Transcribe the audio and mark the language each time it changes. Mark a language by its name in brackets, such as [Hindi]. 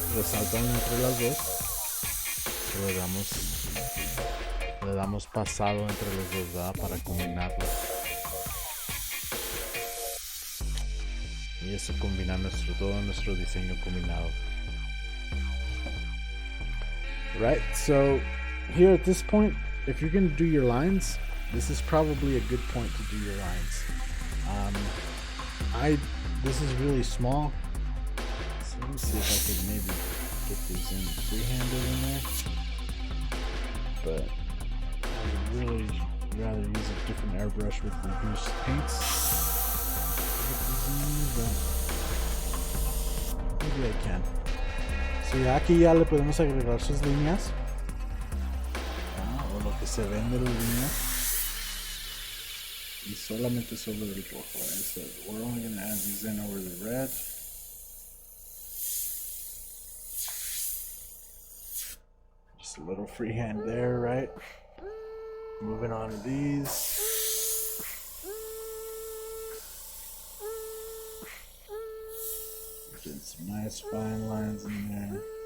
[Spanish] Resaltan entre las dos. So le damos pasado entre los dos, ¿verdad? Para combinarlo. Y eso combina todo nuestro diseño combinado. [English] Right, so here at this point, if you're going to do your lines, this is probably a good point to do your lines. This is really small, so let me see if I could maybe get these in freehanded in there. But I would really rather use a different airbrush with reduced paints. Maybe I can. [Spanish] So ya aquí ya le podemos agregar sus líneas, o lo que se ven de las líneas, y solamente sobre el rojo. [English] So we're only going to add these in over the red. Just a little freehand there, right? Moving on to these. Getting some nice fine lines in there.